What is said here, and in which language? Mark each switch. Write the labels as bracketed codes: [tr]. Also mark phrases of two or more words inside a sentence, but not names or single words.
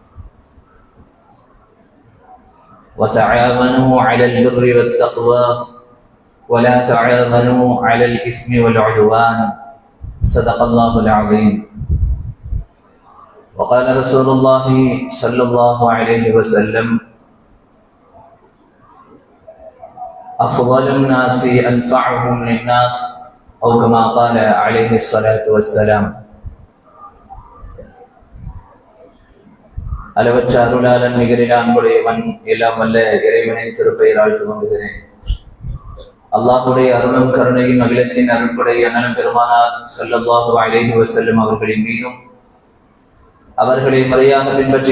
[ar] وتعاونوا على البر والتقوى ولا تعاونوا على الإثم والعدوان، صدق الله العظيم. وقال رسول الله صلى الله عليه وسلم: أفضل الناس أنفعهم للناس، أو كما قال عليه الصلاة والسلام. [ta] அளவற்ற அருளாளன் நிகரில் அன்புடையவன் எல்லாம் வல்ல இறைவனின் திருப்பெயரால் துவங்குகிறேன். அல்லாஹுடைய அருளும் கருணையும் அகிலத்தின் அருள்படை அண்ணன் பெருமானார் [ar] صلى الله عليه وسلم [ta] அவர்களின் மீதும், அவர்களை முறையாக பின்பற்றி